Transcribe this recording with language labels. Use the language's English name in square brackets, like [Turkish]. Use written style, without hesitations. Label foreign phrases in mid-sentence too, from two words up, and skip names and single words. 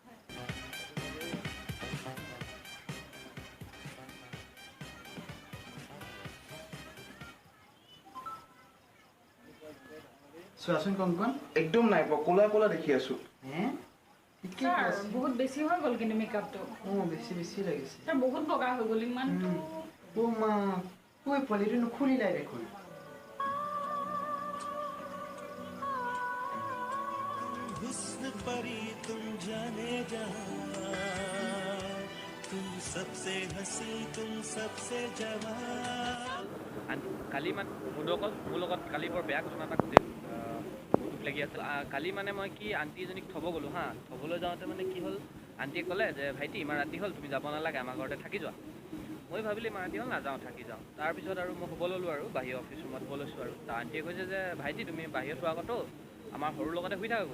[Assamese] চোৱাচোন কংকন একদম নাই পোৱা, ক'লা ক'লা দেখি আছো। বহুত বেছি হৈ গ'ল কিন্তু মেকআপটো। বেছি বেছি লাগিছে। বহুত বগা হৈ গ'ল ইমানটো। মা ঐ পোৱালিটো নুখুলিলাই দেখোন। [Hindi] हुस्न परी तुम जाने जहां तुम सबसे हंसी तुम सबसे जवान। [Assamese] কালি মানে মোৰ লগত কালি বৰ বেয়া ঘটনা এটা ঘটিল। বহুত দুখ লাগি আছিল। কালি মানে মই কি আণ্টি এজনীক থ'ব গ'লোঁ হা। থ'বলৈ যাওঁতে মানে কি হ'ল, আণ্টিয়ে ক'লে যে ভাইটি ইমান ৰাতি হ'ল তুমি যাব নালাগে, আমাৰ ঘৰতে থাকি যোৱা। মই ভাবিলোঁ ইমান ৰাতি হ'ল নাযাওঁ, থাকি যাওঁ। তাৰপিছত আৰু মই শুব ল'লোঁ আৰু বাহিৰৰ অফিচ ৰুমত শুব লৈছোঁ আৰু আণ্টিয়ে কৈছে যে ভাইটি তুমি বাহিৰত শোৱা আগতো আমাৰ সৰুৰ লগতে শুই থাকাগৈ।